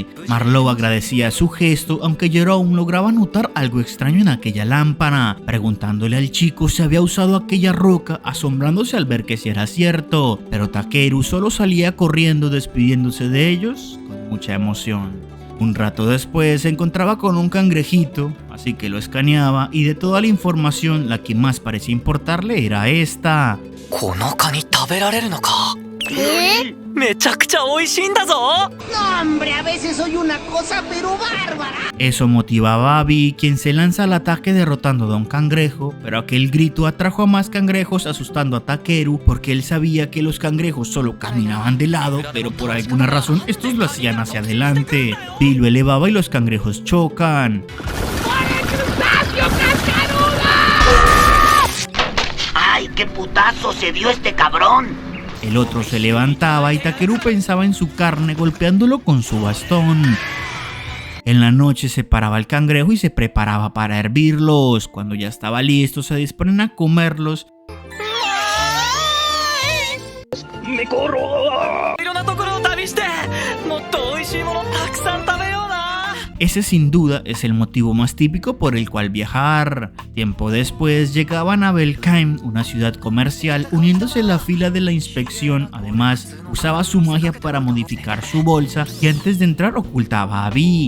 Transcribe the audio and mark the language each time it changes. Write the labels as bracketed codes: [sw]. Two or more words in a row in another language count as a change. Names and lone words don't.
[es] Marlowe agradecía su gesto, aunque Jerome lograba notar algo extraño en aquella lámpara, preguntándole al chico si había usado aquella roca, asombrándose al ver que sí era cierto, pero Takeru solo salía corriendo despidiéndose de ellos con mucha emoción. Un rato después se encontraba con un cangrejito, así que lo escaneaba, y de toda la información la que más parecía importarle era esta. ¿Qué? [ja] めちゃくちゃ美味しいんだぞ。 [es] No, hombre, a veces soy una cosa pero bárbara. Eso motivaba a Bee, quien se lanza al ataque derrotando a Don Cangrejo, pero aquel grito atrajo a más cangrejos asustando a Takeru porque él sabía que los cangrejos solo caminaban de lado, pero por alguna razón estos lo hacían hacia adelante. Bee lo elevaba y los cangrejos chocan. ¡Ay, qué putazo se dio este cabrón! El otro se levantaba y Takeru pensaba en su carne golpeándolo con su bastón. En la noche se paraba el cangrejo y se preparaba para hervirlos. Cuando ya estaba listo se disponen a comerlos. [ja] いろんなところを旅してもっと美味しいものたくさん食べような。 [es] Ese sin duda es el motivo más típico por el cual viajar. Tiempo después llegaban a Belkheim, una ciudad comercial, uniéndose a la fila de la inspección. Además, usaba su magia para modificar su bolsa y antes de entrar ocultaba a Bee.